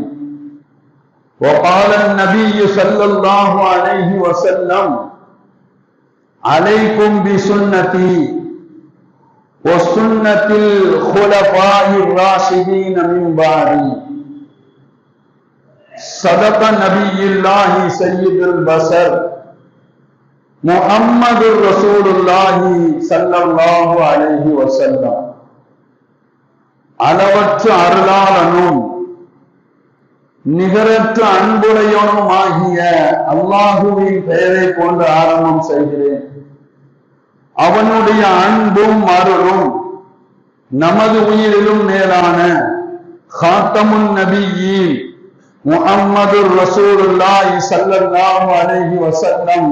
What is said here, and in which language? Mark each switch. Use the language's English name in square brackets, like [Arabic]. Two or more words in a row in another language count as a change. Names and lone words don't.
[Arabic] وقال النبي صلى الله عليه وسلم: عليكم بسنتي وسنة الخلفاء الراشدين من بعدي. صدق نبي الله سيد البشر محمد رسول الله صلى الله عليه وسلم. [Tamil] அளவற்ற அருளாளனும் நிகரற்ற அன்புடையவனும் ஆகிய அல்லாஹுவின் பெயரை கொண்டு ஆரம்பம் செய்கிறேன். அவனுடைய அன்பும் அருளும் நமது உயிரிலும் மேலான [Arabic] خاتم النبيين محمد رسول الله صلى الله عليه وسلم